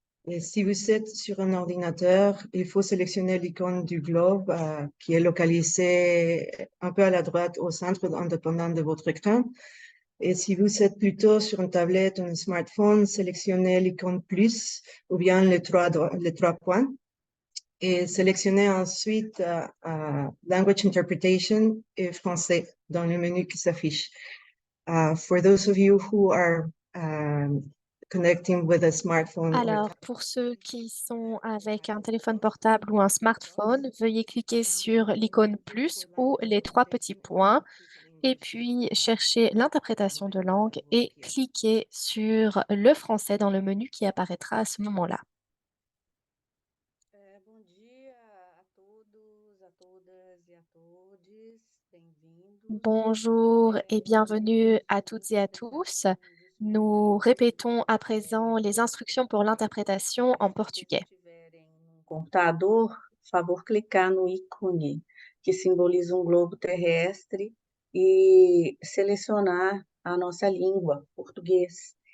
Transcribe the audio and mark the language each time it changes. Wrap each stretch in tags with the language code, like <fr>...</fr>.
<fr>Et si vous êtes sur un ordinateur, il faut sélectionner l'icône du globe qui est localisée un peu à la droite au centre, indépendant de votre écran. Et si vous êtes plutôt sur une tablette ou un smartphone, sélectionnez l'icône plus ou bien les trois points. Et sélectionnez ensuite Language Interpretation et français dans le menu qui s'affiche.</fr> <en>For those of you who are connecting with a smartphone or</en> <fr>Alors, pour ceux qui sont avec un téléphone portable ou un smartphone, veuillez cliquer sur l'icône plus ou les trois petits points et puis chercher l'interprétation de langue et cliquer sur le français dans le menu qui apparaîtra à ce moment-là.</fr> <pt>Bom dia a todos, a todas e a todes. Bem-vindos.</pt> <fr>Bonjour et bienvenue à toutes et à tous. Nous répétons à présent les instructions pour l'interprétation en portugais.</fr> <pt>Tiverem um computador, favor clicar no ícone que simboliza globo terrestre e selecionar a nossa língua, português.</pt>